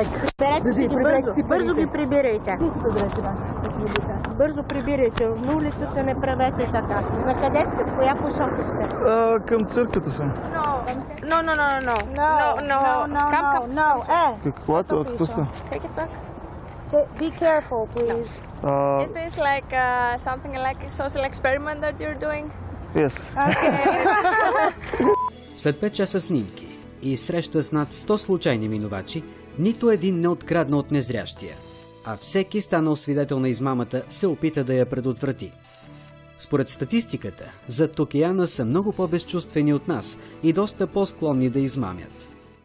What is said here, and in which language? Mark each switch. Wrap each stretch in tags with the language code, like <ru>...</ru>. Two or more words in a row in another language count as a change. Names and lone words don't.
<bg>Бързо ги прибирайте. Бързо прибирайте. На улицата не правете така. На къде сте? В коя посока сте? Към църквата съм. Какво сте?</bg> <en>Take it back. Be careful, please. Is this like something like a social experiment that you're doing? Yes.</en> <bg>След 5 часа снимки и среща с над 100 случайни минувачи, нито един не открадна от незрящия, а всеки станал свидетел на измамата се опита да я предотврати. Според статистиката, зад океана са много по-безчувствени от нас и доста по-склонни да измамят.</bg>